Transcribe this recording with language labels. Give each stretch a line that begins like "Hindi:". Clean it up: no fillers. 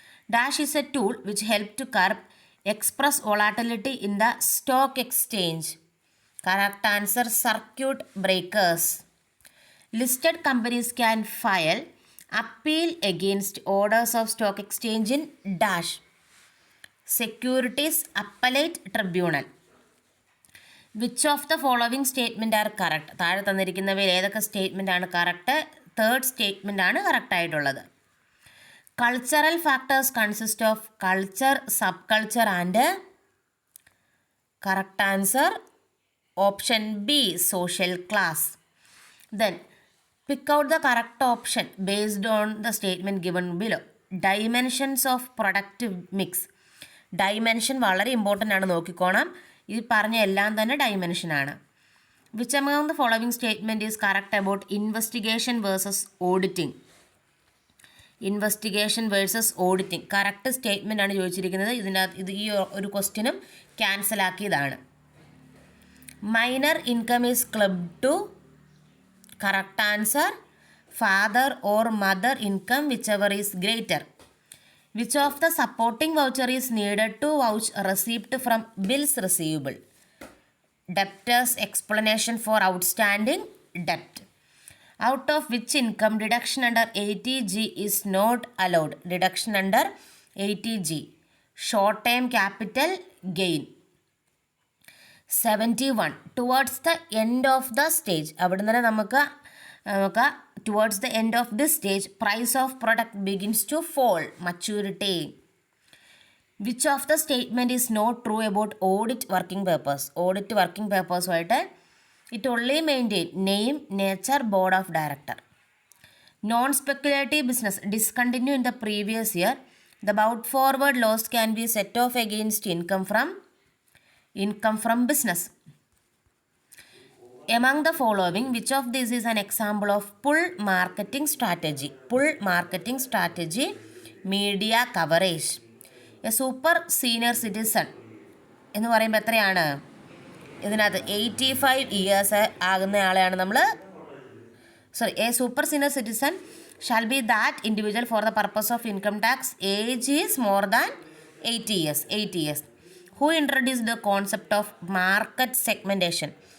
English: Dash is a tool which helps to curb express volatility in the stock exchange. Correct answer circuit breakers. Listed companies can file appeal against orders of stock exchange in dash Securities Appellate Tribunal. Which of the following statement are correct?
Malayalam: താഴെ തന്നിരിക്കുന്നവയിൽ ഏതൊക്കെ statement ആണ് correct? Third statement ആണ് correct ആയിട്ടുള്ളത്.
English: Cultural factors consist of culture, sub culture and correct answer option B social class. Then pick out the correct option based on the statement given below. Dimensions of product mix.
Malayalam: Dimension വളരെ important ആണ്, നോക്കിക്കോണം. ഈ പറഞ്ഞ എല്ലാം തന്നെ ഡൈമെൻഷനാണ്.
English: Which among the following statement is correct about investigation versus auditing?
Malayalam: Investigation versus auditing correct statement ആണ് ചോദിച്ചിരിക്കുന്നത്. ഇതിനകത്ത് ഈ ഒരു ക്വസ്റ്റ്യനും cancel ആക്കിയതാണ്.
English: Minor income is club to. Correct answer father or mother income which ever is greater. Which of the supporting voucher is needed to vouch receipt from bills receivable. Debtors explanation for outstanding ഡെപ്റ്റ്. Out of which income deduction under 80G is not allowed? Deduction under 80G. Short term capital gain. 71. Towards the end of the stage.
Malayalam: അവിടെ നിന്ന് നമുക്ക്
English: towards the end of this stage, price of product begins to fall. Maturity. Which of the statement is not true about audit working purpose? Audit working purpose ആയിട്ട് it only maintain name, nature, board of director. Non-speculative business discontinue in the previous year. The brought forward loss can be set off against income from business. Among the following, which of these is an example of pull marketing strategy? Pull marketing strategy, media coverage. A super senior citizen
Malayalam: എന്ന് പറയുമ്പോൾ എത്രയാണ്? ഇതിനകത്ത് 85 years ആകുന്ന ആളെയാണ് നമ്മൾ
English: A super senior citizen shall be that individual for the purpose of income tax age is more than 80 years. Who introduce the concept of market segmentation?